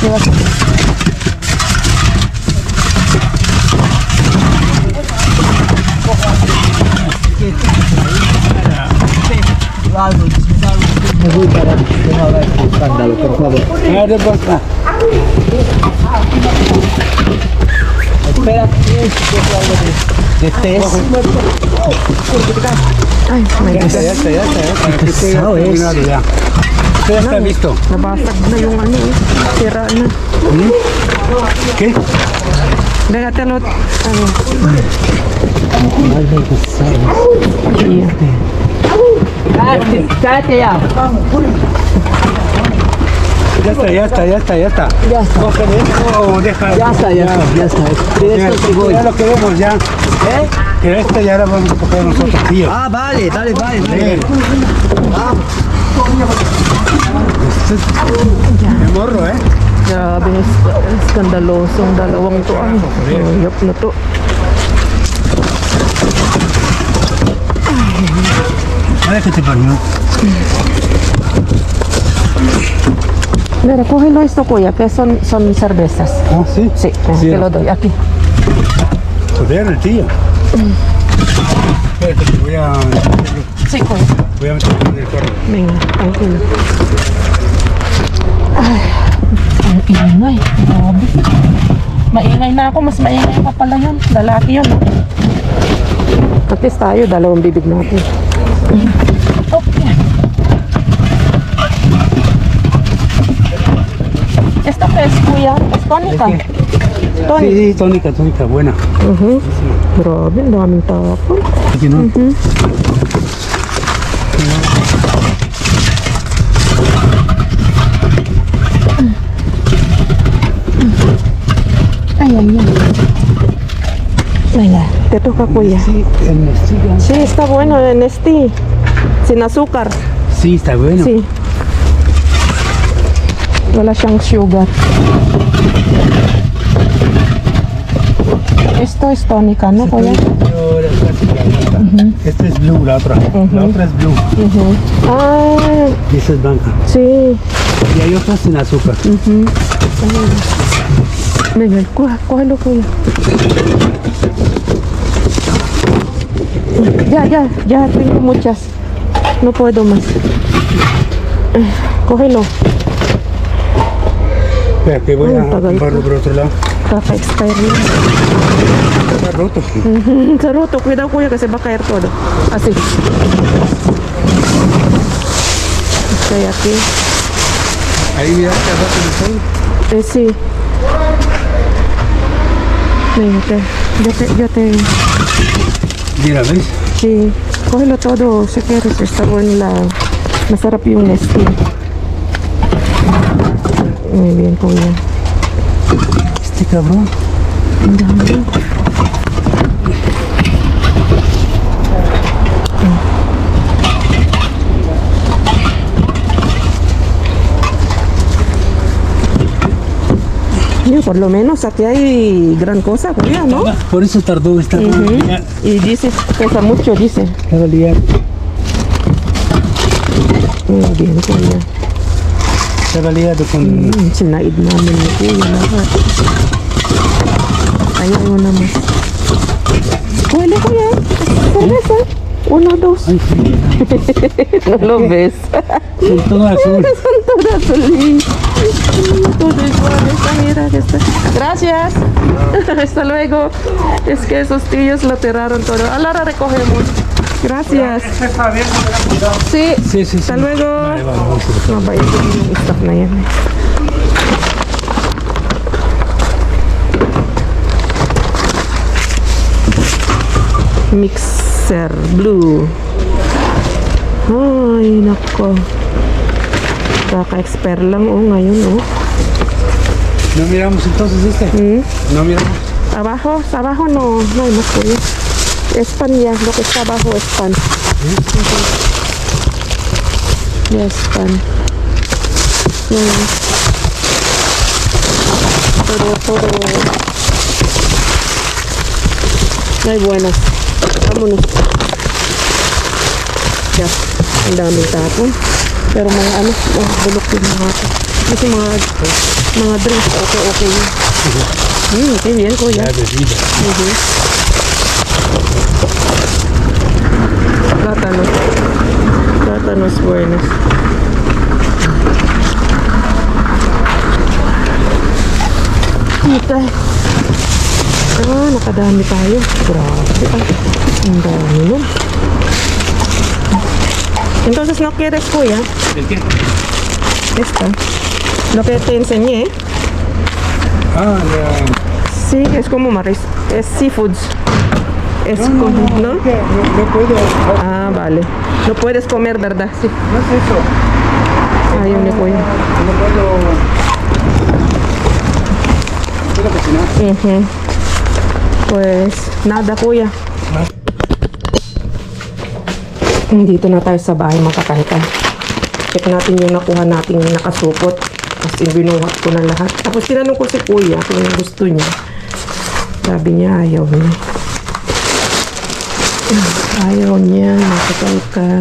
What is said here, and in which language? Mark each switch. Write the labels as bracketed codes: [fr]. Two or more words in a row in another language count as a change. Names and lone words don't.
[es] Me voy para que no haga este escándalo, por favor. Ah, de boca. Espera, algo de pez. Ay, [en] my God. [es] Ya está. Qué pesado es. Terminado ya. Esto ya está listo. [tl] Nabasag na yung ano eh. Sira na. [es] ¿Qué? Déjatelo. Ano. Ay, me pesado. Iya. Cállate ya. Ya está. Ya está. Coge de esto o deja. Ya está. De esto sí voy. Ya lo queremos ya. ¿Eh? Que este ya lo vamos a coger nosotros, tío. Ah, vale. Bien. De morro, ¿eh? [tl] Grabe, skandalosong dalawang to. Ay, ayop na to. [es] A ver qué te parió. Mira, cógelo esto, kuya, que son cervezas. Ah, sí. Sí, Sí, te lo doy aquí. Joder, el tío. Espérate, que voy a meterlo en el cuarto. Venga, tranquilo. [tl] Ay, ang ingay. Grabe. Maingay na ako. Mas maingay pa pala yun. Lalaki yun. [en] At least [tl] tayo, dalawang bibig natin. [es] Okay. Esto que es, kuya? Es tónica. Tony. Sí, tónica, buena. Grabe, ang daming tapon. Aquí no. Venga, te toca, kuya. Sí, en Mestiga. Sí, está bueno en este. Sin azúcar. Sí, está bueno. Sí. [tl] Wala siyang sugar. [es] Esto es tónica, ¿no, kuya? Yo, la clásica, blanca. Esta es blue, la otra. La otra es blue. Ah, Y esta es blanca. sí. Y hay otras sin azúcar. Venga, cógelo, kuya. Ya tengo muchas. No puedo más. Cógelo. Espera, que voy a [tl] tagal [es] comprarlo por otro lado. [tl] Kaka-expire na. [es] Está roto. Sa roto, cuidado kuya [tl] kasi baka [es] caer todo. Así. Estoy aquí. Ahí mira, está roto el sol. Sí. Venga, yo te... Mira, ¿ves? Sí. Cógelo todo si quieres. Está bueno la... [tl] Masarap yung Nestle. [es] Muy bien, kuya. Este cabrón. [tl] Ang dami. [es] Por lo menos aquí hay gran cosa, kuya, ¿no? Por eso tardó esta valía. Y dice, pesa mucho, dice. Esta valía. Muy bien, kuya. Esta valía de con. [tl] Sinaid namin ni kuya lahat. Ayaw mo naman. [es] Huele, kuya. Cerveza. 1, 2. Ay, sí. No lo ves. Son todo azul. Son todas azul. Todo igual. Esta, mira, esta. Gracias. Hasta luego. Es que esos tíos lo tiraron todo. A la hora recogemos. Gracias. Sí. Sí, sí, sí. Hasta luego. Vale, vamos a ir. [tl] Mabait yung staff na yan. [en] Mixer blue. [tl] Ay, nako. Kaka-expire lang ngayon. [es] No miramos entonces este. No miramos. Abajo no hay más kuya. Es pan ya, lo que está abajo es pan. Ya es pan. Todo. No hay buenas. Vámonos. Ya, [tl] ang daming tapon. Pero mga bulok yung mga ito. Kasi mga drinks, okay yun. [es] Okay, bien, kuya. La bebida. Plátanos buenos. [tl] Kita. Nakadami tayo. Grabe. Ang dami nun. [es] Entonces, ¿no quieres, kuya? ¿El qué? Esta. Lo que te enseñé. Ah, ya. Sí, es como es seafoods. Es como, ¿no? No puedo. Ah, vale. No puedes comer, ¿verdad? Sí. No es eso. Ay, un kuya. No puedo. ¿Puedo cocinar? Pues, nada, kuya. [tl] Dito na tayo sa bahay, mga kakalkal. Check natin yung nakuha natin yung nakasupot. Kasi binuhat ko na lahat. Tapos tinanong ko si kuya kung gusto niya. Sabi niya, ayaw niya. Ayaw niya, mga kakalkal.